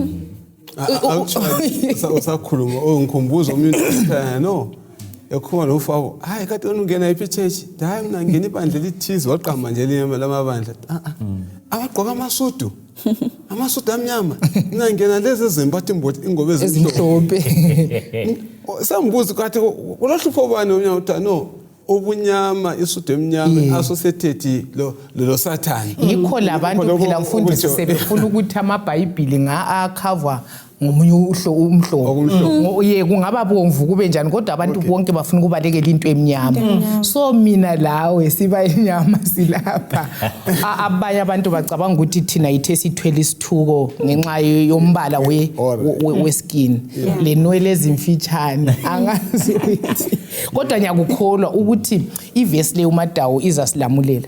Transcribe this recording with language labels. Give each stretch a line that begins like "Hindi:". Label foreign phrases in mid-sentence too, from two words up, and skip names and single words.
North Ndebele: Usakhuluma ngikhumbuza umuntu no ekhona lofabo hayi kade ungena iphi church hayi mina ngena ibandla lithize waqhamba nje lamabandla abagqoka amasudu amnyama mina ngena lezi ezimbatha ingobe ezimhlophe. Sambuza kathi ulohlupho bani omnyama uthi no ubunyama isudu emnyama associated lo Sathani. Yikho labantu phela mfundisi sebefuna ukuthi amaBhayibheli nga-cover ngomunye umhlobo. Ye kungaba bomvu kube njani kodwa abantu bonke bafuna ukubalekela into emnyama. So mina lawe siba inyama silapha. Abanye abantu bacabanga ukuthi thina ithe sithwele isithuko ngenxa yombala weskin lenwele ezimfitshane angazi ukuthi kodwa ngiyakukholwa ukuthi ivesi le uMadawu izasilamulela.